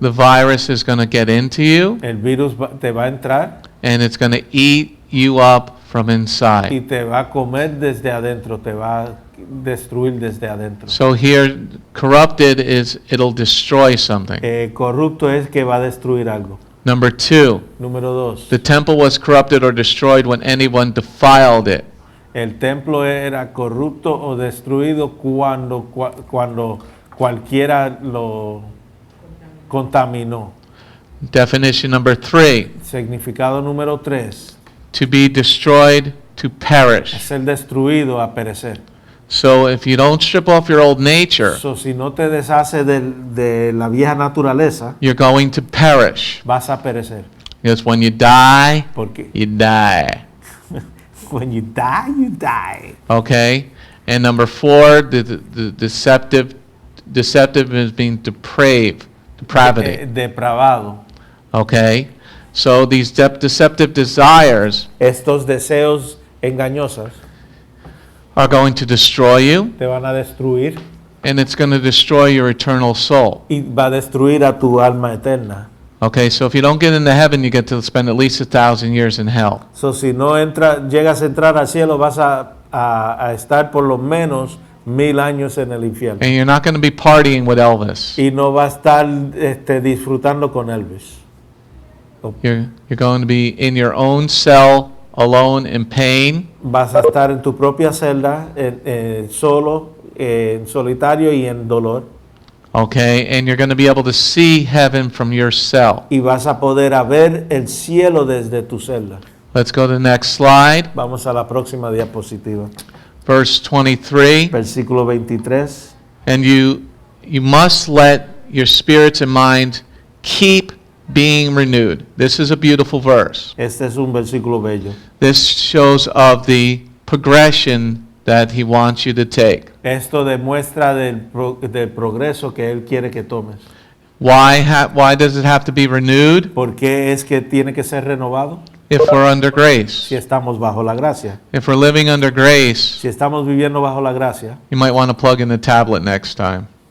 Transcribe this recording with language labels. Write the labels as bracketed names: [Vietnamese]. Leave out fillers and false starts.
[English] The virus is going to get into you, [Spanish] El virus te va a entrar [English] and it's going to eat you up from [Spanish] y [English] inside. [Spanish] te va a comer desde adentro, te va a destruir desde adentro. [English] So here, corrupted is it'll destroy something. [Spanish] Corrupto es que va a destruir algo. [English] Number two, [Spanish] Número dos, [English] the temple was corrupted or destroyed when anyone defiled it. [Spanish] el templo era corrupto o destruido cuando cualquiera lo contaminó. [English] Definition number three, [Spanish] Significado número tres, [English] to be destroyed, to perish. [Spanish] ser destruido, a perecer. [English] So if you don't strip off your old nature, [Spanish] So, si no te deshaces de la vieja naturaleza, [English] you're going to perish. [Spanish] vas a perecer. [English] Because when you die, [Spanish] Porque [English] you die. [Spanish] when you die, you die. [English] Okay? And number four, the deceptive is being depravity. [Spanish] Depravado. [English] Okay? So these deceptive desires [Spanish] Estos deseos engañosos [English] are going to destroy you, [Spanish] te van a destruir [English] and it's going to destroy your eternal soul. [Spanish] y va a destruir a tu alma eterna. [English] Okay, so if you don't get into heaven, you get to spend at least 1,000 years in hell. [Spanish] So, si no llegas a entrar al cielo, vas a estar por lo menos 1000 años en el infierno. [English] And you're not going to be partying with Elvis. [Spanish] Y no va a estar disfrutando con Elvis. [English] You're going to be in your own cell, alone, in pain. [Spanish] Vas a estar en tu propia celda, solo, en solitario y en dolor. [English] Okay, and you're going to be able to see heaven from your cell. [Spanish] Y vas a poder ver el cielo desde tu celda. [English] Let's go to the next slide. [Spanish] Vamos a la próxima diapositiva. [English] Verse 23. [Spanish] Versículo 23. [English] And you must let your spirits and minds keep being renewed. This is a beautiful verse. [Spanish] Este es un versículo bello. [English] This shows of the progression that he wants you to take. [Spanish] Esto demuestra del progreso que Él quiere que tomes. [English] Why does it have to be renewed? [Spanish] ¿Por qué es que tiene que ser renovado? [English] If we're under grace. [Spanish] Si estamos bajo la gracia. [English] If we're living under grace, [Spanish] Si estamos viviendo bajo la gracia, [English] you might want to plug in the tablet next time.